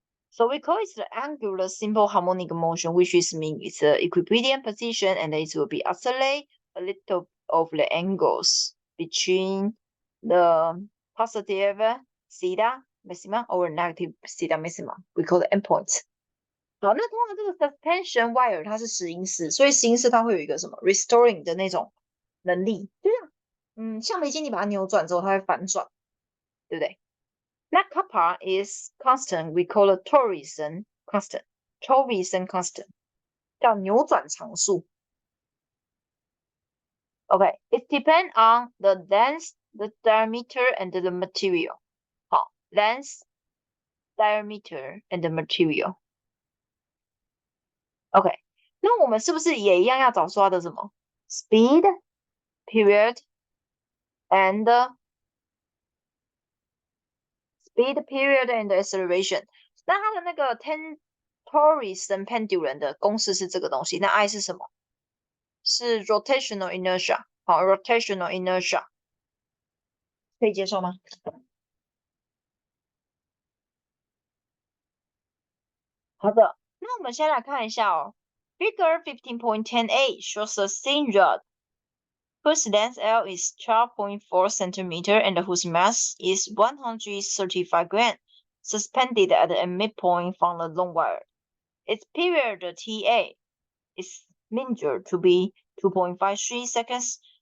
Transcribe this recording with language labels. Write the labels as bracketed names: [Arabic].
[English] So we call it the angular simple harmonic motion, which is mean it's the equilibrium position, and it will be oscillate a little of the angles between the positive theta maxima or negative theta maxima. We call it endpoints. [Chinese] 好，那通常这个 suspension wire 它是石英石，所以石英石它会有一个什么 restoring 的那种能力，就像橡皮筋你把它扭转之后，它会反转，对不对？ [English] 那 kappa is constant, we call it torsion constant, torsion constant [Chinese] 叫扭转常数。 [English] Okay, it depends on the length, the diameter, and the material. 好，length, diameter, and the material. [Chinese] OK，那我们是不是也一样要找出它的什么 [English] speed, period, and speed, period, and acceleration？ [Chinese] 那它的那个 torsion pendulum 的公式是这个东西，那 I 是什么？是 rotational inertia。好，rotational inertia 可以接受吗？好的，那我们先来看一下哦。 [English] Figure 15.10a shows a thin rod whose length L is 12.4 centimeter and whose mass is 135 grams, suspended at a midpoint from the long wire. Its period TA is measured to be 2.53 seconds.